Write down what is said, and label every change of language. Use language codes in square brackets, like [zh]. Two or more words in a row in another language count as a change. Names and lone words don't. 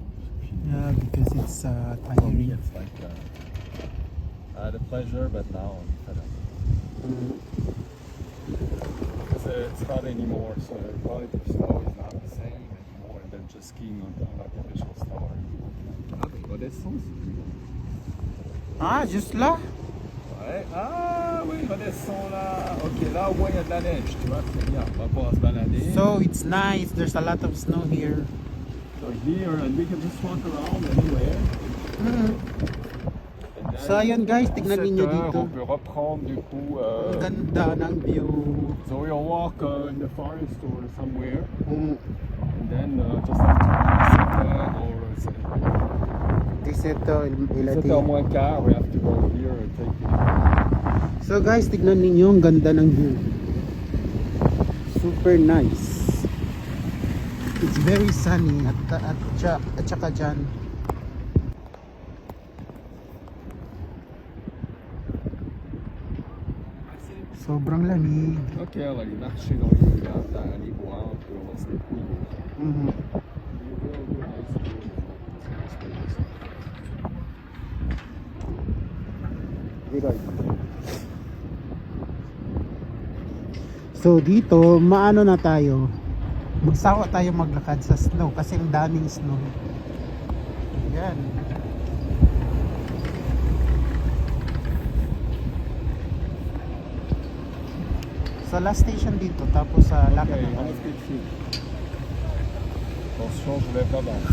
[en] Yeah, because it's For me, tiring. it's like I had a pleasure, but now I'm fed up. It's not anymore, so the quality of snow is not the same anymore than just skiing on artificial snow. [fr] Ah, mais redescends si tu veux. Ah, juste là? Ouais. Ah oui, redescends là. Ok, là au moins il y a de la neige, tu vois, c'est bien. On va pouvoir se balader. [en] So it's nice. There's a lot of snow here. So here, and we can just walk around anywhere. Mm. And then So [tl] ayun guys, tignan [fr] 17 [tl] ninyo [fr] heures, [tl] dito. [fr] on peut reprendre du coup. [tl] Ang ganda ng view. [en] So we'll walk in the forest or somewhere, Mm. and then just after 17 or 17 [fr] 7h moins quart, [en] we have to go here and take it. So guys, [tl] tignan ninyo ang ganda ng view. [en] Super nice. It's very sunny [tl] at saka dyan. Sobrang lamig. [fr] Ok, on va aller marcher dans les rues, aller boire un peu, on va se dépouiller. Mhm. [en] Good idea. [tl] So dito, maano na tayo. Magsawa tayo maglakad sa snow kasi ang daming snow. Yan. Sa [en] last station [tl] dito, tapos sa lakad [fr] Ok, [tl] na [fr] on [tl] tayo. [fr] va se dépouiller. Attention, je lève la barre.